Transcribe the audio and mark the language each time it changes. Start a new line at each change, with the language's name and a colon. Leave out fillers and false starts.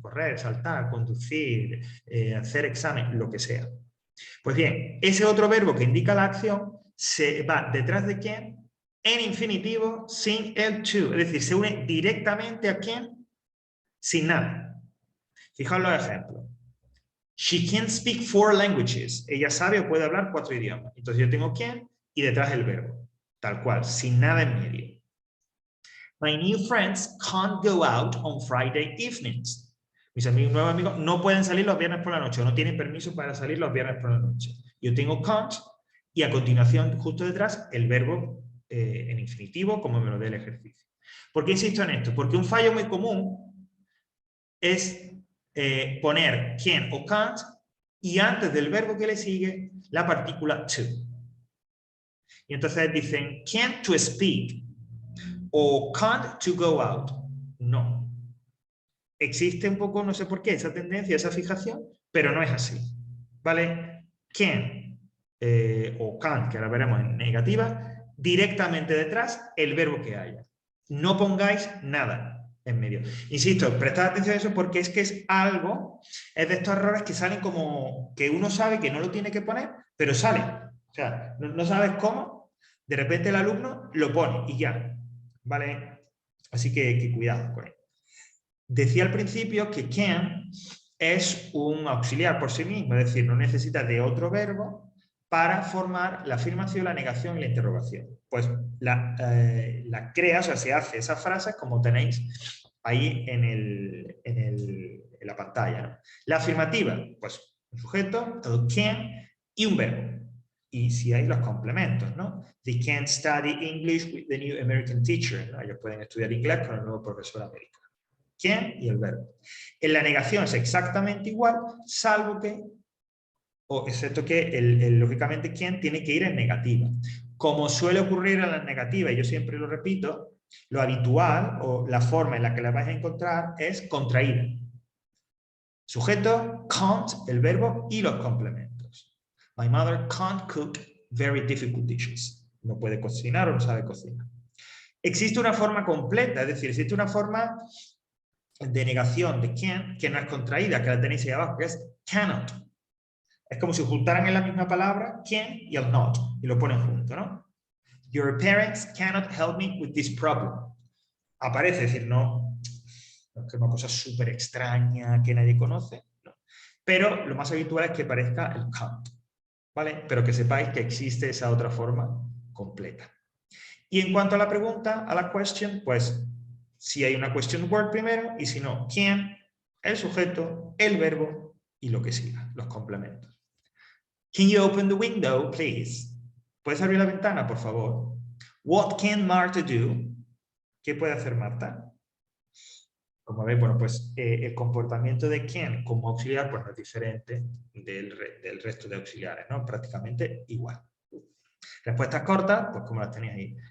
Spanish: Correr, saltar, conducir, hacer examen, lo que sea. Pues bien, ese otro verbo que indica la acción se va detrás de can en infinitivo sin el to, es decir, se une directamente a can sin nada. Fijaos los ejemplos.
English: She can speak 4 languages.
Spanish: Ella sabe o puede hablar 4 idiomas. Entonces yo tengo can y detrás el verbo. Tal cual, sin nada en medio.
English: My new friends can't go out on Friday evenings.
Spanish: Mis nuevos amigos no pueden salir los viernes por la noche o no tienen permiso para salir los viernes por la noche. Yo tengo can't y a continuación, justo detrás, el verbo en infinitivo, como me lo dé el ejercicio. ¿Por qué insisto en esto? Porque un fallo muy común es poner can o can't y antes del verbo que le sigue la partícula to. Y entonces dicen
English: can't to speak
Spanish: o
English: can't to go out.
Spanish: No. Existe un poco, no sé por qué, esa tendencia, esa fijación, pero no es así. ¿Vale? Can o can't, que ahora veremos en negativa, directamente detrás el verbo que haya. No pongáis nada en medio. Insisto, prestad atención a eso porque es que es algo, es de estos errores que salen como que uno sabe que no lo tiene que poner, pero sale. O sea, no sabes cómo, de repente el alumno lo pone y ya. ¿Vale? Así que cuidado con él. Decía al principio que can es un auxiliar por sí mismo, es decir, no necesita de otro verbo para formar la afirmación, la negación y la interrogación. Pues la crea, o sea, se hace esa frase como tenéis ahí en la pantalla, ¿no? La afirmativa, pues un sujeto, el can y un verbo. Y si hay los complementos, ¿no?
English: They can study English with the new American teacher, ¿no?
Spanish: Ellos pueden estudiar inglés con el nuevo profesor americano. Can y el verbo. En la negación es exactamente igual, salvo que, o excepto que, lógicamente, can tiene que ir en negativa. Como suele ocurrir en las negativas, y yo siempre lo repito, lo habitual o la forma en la que la vais a encontrar es contraída. Sujeto, can't, el verbo y los complementos.
English: My mother can't cook very difficult dishes.
Spanish: No puede cocinar o no sabe cocinar. Existe una forma completa, es decir, existe una forma de negación de can que no es contraída, que la tenéis ahí abajo, que es cannot. Es como si juntaran en la misma palabra can y el not, y lo ponen junto, ¿no?
English: Your parents cannot help me with this problem.
Spanish: Aparece, es decir, no es una cosa súper extraña que nadie conoce, no. Pero lo más habitual es que parezca el can't, ¿vale? Pero que sepáis que existe esa otra forma completa. Y en cuanto a la pregunta, a la question, pues si hay una question word primero y si no, can, el sujeto, el verbo y lo que siga, los complementos.
English: Can you open the window, please?
Spanish: ¿Puedes abrir la ventana, por favor?
English: What can Martha do?
Spanish: ¿Qué puede hacer Marta? Como veis, bueno, pues el comportamiento de can como auxiliar pues no es diferente del resto de auxiliares, ¿no? Prácticamente igual. Respuestas cortas, pues como las tenéis ahí.